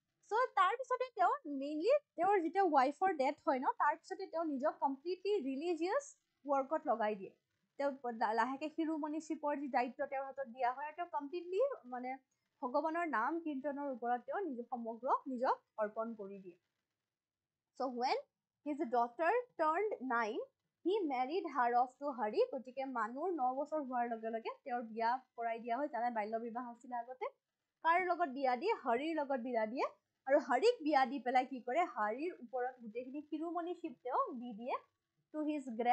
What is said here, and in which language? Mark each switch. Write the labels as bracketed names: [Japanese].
[Assamese] চ' তাৰ পিছতে তেওঁ মেইনলি তেওঁৰ যেতিয়া ৱাইফৰ ডেথ হয় ন, তাৰ পিছতে তেওঁ নিজক কমপ্লিটলি ৰিলিজিয়াছ ৱৰ্কত লগাই দিয়ে। তেওঁ লাহেকে শিৰোমণিশ্বিপৰ যি দায়িত্ব তেওঁৰ হাতত দিয়া হয়, আৰু তেওঁ কমপ্লিটলি মানে ভগৱানৰ নাম কীৰ্তনৰ ওপৰত তেওঁ সমগ্ৰ নিজক অৰ্পণ কৰি দিয়ে। [English] So when his daughter turned 9, he married her off to Hari. [Assamese] গতিকে মানুহৰ 9 বছৰ হোৱাৰ লগে লগে তেওঁৰ বিয়া কৰাই দিয়া হয়। জানে বাল্য বিবাহ আছিলে আগতে। কাৰ লগত বিয়া দিয়ে? হৰিৰ লগত বিয়া দিয়ে। আৰু হৰিক বিয়া দি পেলাই কি কৰে? হৰিৰ ওপৰত গোটেইখিনি শিৰোমণিশ্বিপ তেওঁ দি দিয়ে [English] to his